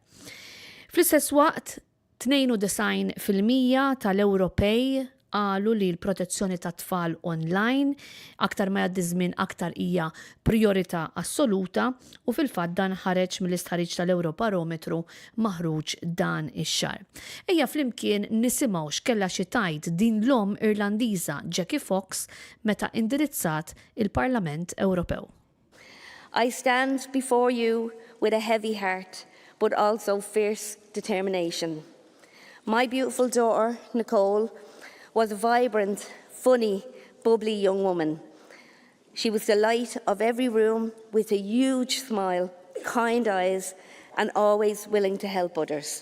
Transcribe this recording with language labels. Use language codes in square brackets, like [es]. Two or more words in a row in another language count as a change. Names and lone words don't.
[mt] Fl-istess waqt 92% tal-Ewropej qalu li l-protezzjoni tat-tfal online aktar ma jgħaddi żmien aktar hija priorità assoluta u fil-fatt dan ħareġ mill-istħarriġ tal-Ewrobarometru maħruġ dan ix-xahar. Ejja flimkien nisimgħu x'kellha xi tgħid din l-omm Irlandiża Jackie Fox meta indirizzat il-Parlament Ewropew. [en] I stand before you with a heavy heart, but also fierce determination. My beautiful daughter, Nicole, was a vibrant, funny, bubbly young woman. She was the light of every room with a huge smile, kind eyes, and always willing to help others.